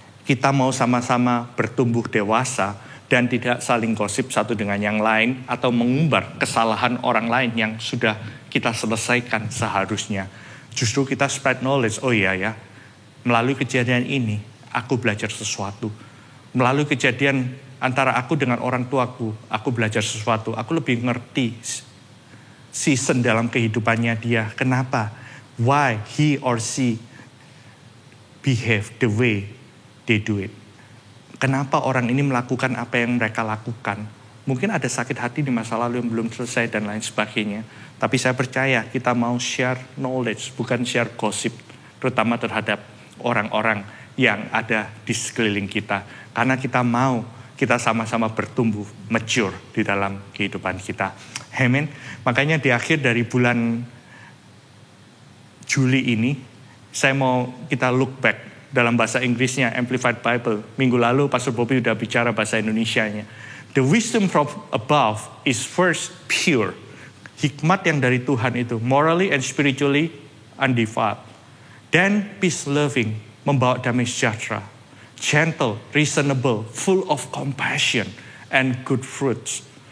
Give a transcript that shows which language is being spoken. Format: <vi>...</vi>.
<id>kita mau sama-sama bertumbuh dewasa dan tidak saling gosip satu dengan yang lain atau mengumbar kesalahan orang lain yang sudah kita selesaikan seharusnya. Justru kita</id> <en>spread knowledge,</en> <id>oh iya ya, melalui kejadian ini aku belajar sesuatu. Melalui kejadian antara aku dengan orang tuaku, aku belajar sesuatu. Aku lebih ngerti season dalam kehidupannya dia. Kenapa?</id> <en>Why he or she behave the way they do it.</en> <id>Kenapa orang ini melakukan apa yang mereka lakukan? Mungkin ada sakit hati di masa lalu yang belum selesai dan lain sebagainya. Tapi saya percaya kita mau</id> <en>share knowledge,</en> <id>bukan</id> <en>share gossip.</en> <id>Terutama terhadap orang-orang yang ada di sekeliling kita. Karena kita mau kita sama-sama bertumbuh, mature di dalam kehidupan kita. Amen. Makanya di akhir dari bulan Juli ini, saya mau kita</id> <en>look back.</en> <id>Dalam bahasa Inggrisnya, Amplified Bible. Minggu lalu Pastor Bobby udah bicara bahasa Indonesianya.</id> <en>The wisdom from above is first pure.</en> <id>Hikmat yang dari Tuhan itu,</id> <en>morally and spiritually undefiled. Then peace-loving,</en> <id>membawa damai sejahtera.</id> <en>Gentle, reasonable, full of compassion and good fruits.</en>